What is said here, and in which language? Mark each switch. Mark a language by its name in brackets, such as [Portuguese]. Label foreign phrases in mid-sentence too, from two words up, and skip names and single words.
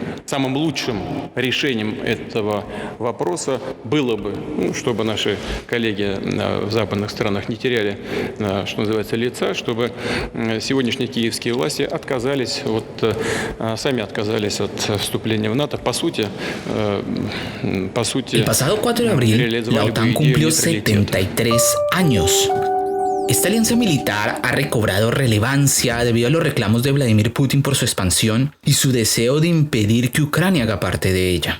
[Russian] Самым лучшим решением этого вопроса было бы, чтобы наши коллеги в западных странах не теряли, что называется, лица, чтобы сегодняшние киевские власти сами отказались от вступления в НАТО. По сути, [Spanish] El pasado 4 de abril, la OTAN cumplió 73 años. Esta alianza militar ha recobrado relevancia debido a los reclamos de Vladimir Putin por su expansión y su deseo de impedir que Ucrania haga parte de ella.